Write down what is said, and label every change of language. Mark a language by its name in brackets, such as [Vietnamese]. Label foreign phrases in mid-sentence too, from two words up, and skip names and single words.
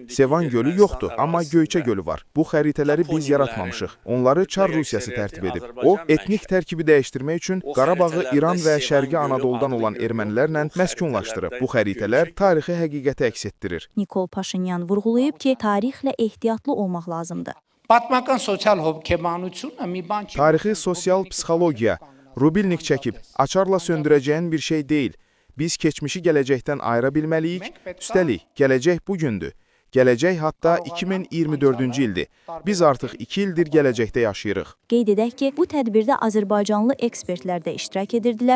[Azerbaijani] Sevan gölü yoxdur, amma Göyçə gölü var. Bu xəritələri biz yaratmamışıq. Onları Çar Rusiyası tərtib edib. O, etnik tərkibi dəyişdirmək üçün Qarabağı İran və Şərqi Anadoludan olan ermənilərlə məskunlaşdırıb. Bu xəritələr tarixi həqiqəti əks etdirir. Nikol Paşinyan vurğulayıb ki, tarixlə ehtiyatlı olmaq lazımdır. [Armenian] Պատմական սոցիալ հոգեբանությունը մի բան չի։ [Azerbaijani] Tarixi sosial psixologiya, rubilnik çəkib, açarla söndürəcəyin bir şey deyil. Biz keçmişi gələcəkdən ayıra bilməliyik, üstəlik, gələcək bugündür. Gələcək hatta 2024-cü ildir. Biz artıq 2 ildir gələcəkdə yaşayırıq. Qeyd edək ki, bu tədbirdə Azərbaycanlı ekspertlər də iştirak edirdilər.